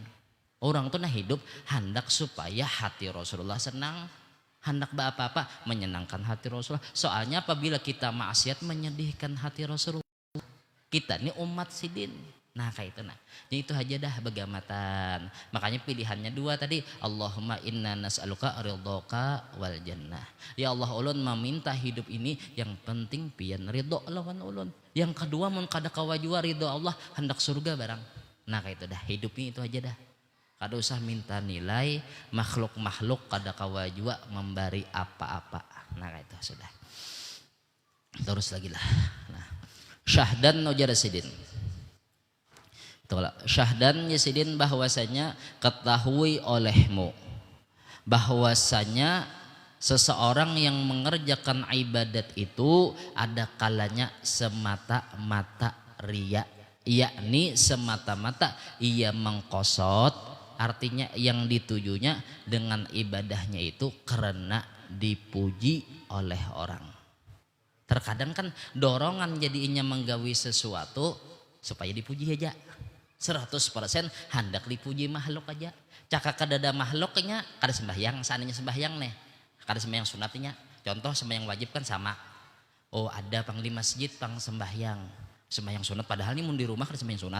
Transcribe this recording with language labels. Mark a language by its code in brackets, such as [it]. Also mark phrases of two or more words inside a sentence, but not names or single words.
[bjn] Orang tuh nah hidup hendak supaya hati Rasulullah senang, hendak apa-apa menyenangkan hati Rasulullah. Soalnya apabila kita maksiat menyedihkan hati Rasulullah, kita ini umat sidin. Nah kayak itu nah. Jadi itu aja dah begamatan. Makanya pilihannya dua tadi. [ar] اللهم إنا نسألك رضاك والجنة. [bjn] Ya Allah ulun meminta hidup ini yang penting pian ridho lawan ulun. Yang kedua mun kada kawajua ridho Allah hendak surga barang. Nah kayak itu dah. Hidup ini itu aja dah. Kada usah minta nilai makhluk-makhluk kada kawajua memberi apa-apa. Nah kayak itu sudah. Terus lagi lah. Nah. Syahdan ujar sidin. [ms] Syahdan yasidin bahwasanya ketahui olehmu bahwasanya seseorang yang mengerjakan ibadat itu ada kalanya semata-mata riya, yakni semata-mata ia mengkosot, artinya yang ditujunya dengan ibadahnya itu karena dipuji oleh orang. [bjn] Terkadang kan dorongan jadinya menggawi sesuatu supaya dipuji aja. 100% hendak dipuji makhluk aja. Caka kadada makhluknya kada sembahyang, seandainya sembahyang nih. Kada sembahyang sunatnya. Contoh sembahyang wajib kan sama. Oh ada pang di masjid pang sembahyang. Sembahyang sunat padahal ini mun di rumah kada sembahyang sunat.